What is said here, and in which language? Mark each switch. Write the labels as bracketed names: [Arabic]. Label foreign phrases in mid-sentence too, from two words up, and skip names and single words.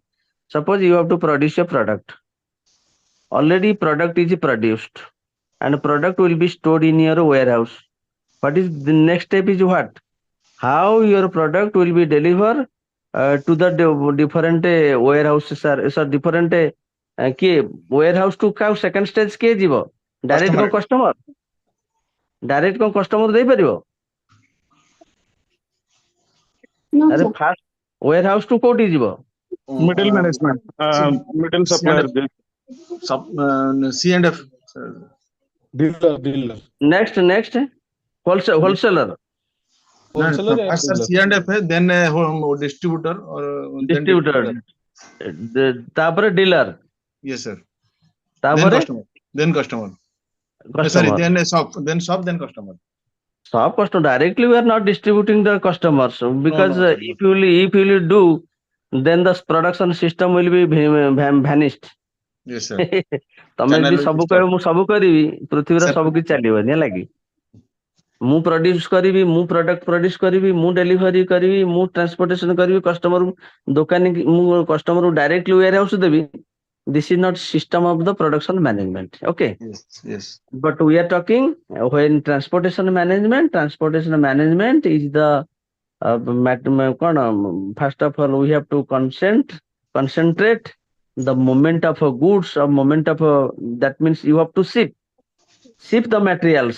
[English] Suppose you have to produce a product. Already product is produced, and product will be stored in your warehouse. What is the next step is what? How your product will be delivered to the different warehouses sir different କିଏ warehouse to କାଉ second stage [Odia] କିଏ ଯିବ? [English] Direct Customer. [Odia] କଣ [English] customer? Direct [Odia] କଣ customer ଦେଇପାରିବ? [English] No, [Odia] ଆରେ [English] sir. first warehouse to [Odia] କୋଉଠି ଯିବ? [English] Middle management, middle supplier. C and F. Dealer. Next wholesaler. Wholesaler and First, sir, dealer. C and F, then distributor or then Distributor. ତାପରେ dealer. Yes, sir. Then [Odia] ତାପରେ [English] customer. Then customer. Sorry, customer. then shop. Then shop, then customer. Shop customer. Directly we are not distributing the customers because no, sir, if you will do, then the production system will be vanished. Yes, sir. [Odia] ତମେ [English] Channel [Odia] ଯଦି [English] will [Odia] ସବୁ [English] stop. [Odia] କହିବ ମୁଁ ସବୁ କରିବି, ପୃଥିବୀର [English] Sir, [Odia] ସବୁ କିଛି ଚାଲିବନି ହେଲା କି? ମୁଁ ପ୍ରଡ୍ୟୁସ କରିବି, ମୁଁ [English] product produce [Odia] କରିବି, ମୁଁ ଡେଲିଭରି କରିବି, ମୁଁ ଟ୍ରାନ୍ସପୋର୍ଟେସନ କରିବି, କଷ୍ଟମର ଦୋକାନୀ ମୁଁ [English] customer directly warehouse [Odia] ଦେବି. [English] This is not system of the production management. Okay. Yes, yes. But we are talking when transportation management is the first of all we have to concentrate the movement of goods or movement of that means you have to ship the materials